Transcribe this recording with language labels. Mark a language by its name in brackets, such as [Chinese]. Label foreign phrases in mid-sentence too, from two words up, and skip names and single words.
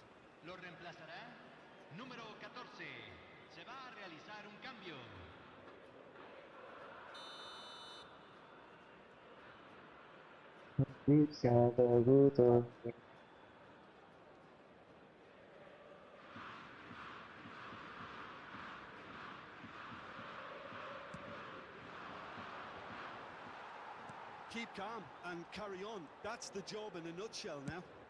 [Spanish] Lo reemplazará número 14. Se va a realizar un cambio. [Indonesian] Bisa begitu. [English] Keep calm and carry on. That's the job in a nutshell now.